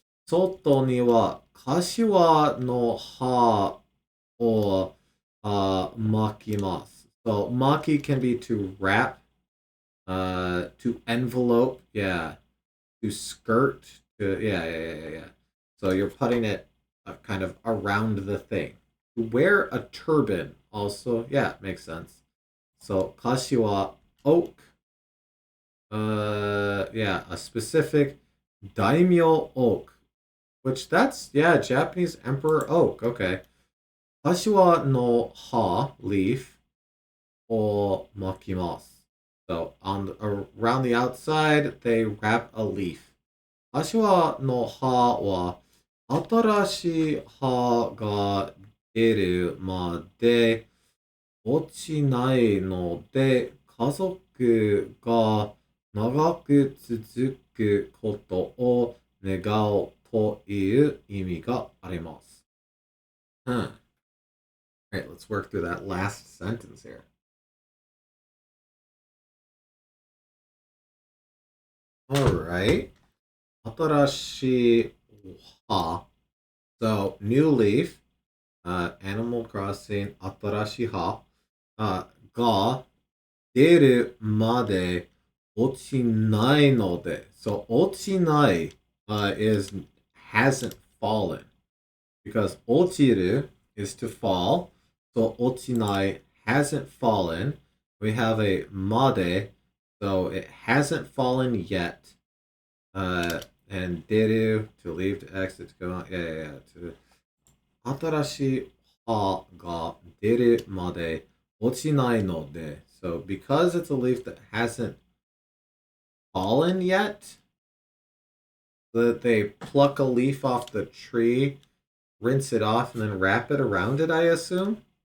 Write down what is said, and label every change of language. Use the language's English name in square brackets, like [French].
[Japanese] 外には柏の葉を巻きます。 [English] So, maki can be to wrap, to envelope, yeah, to skirt, yeah. So you're putting it kind of around the thing. To wear a turban also, yeah, makes sense. So, kashiwa, oak, yeah, a specific daimyo oak, which that's, yeah, Japanese emperor oak, okay. [Japanese] Kashiwa no ha, leaf, o makimasu. [English] So around the outside, they wrap a leaf. [Japanese] Kashiwa no ha wa atarashi ha ga deru made 落ちないので、家族が長く続くことを願うという意味があります。 [English] Huh. All right, let's work through that last sentence here. All right. [Japanese] 新しい葉. [English] So, new leaf, Animal Crossing, [Japanese] 新しい葉, が出るまで落ちないので. [English] So, 落ちない is hasn't fallen. Because 落ちる is to fall. So, 落ちない hasn't fallen. We have a まで, so it hasn't fallen yet. And 出る to leave, to exit, to go on. Yeah. To [Japanese] 新しい葉が出るまで落ちないので. [English] So because it's a leaf that hasn't fallen yet, that they pluck a leaf off the tree, rinse it off, and then wrap it around it, I assume.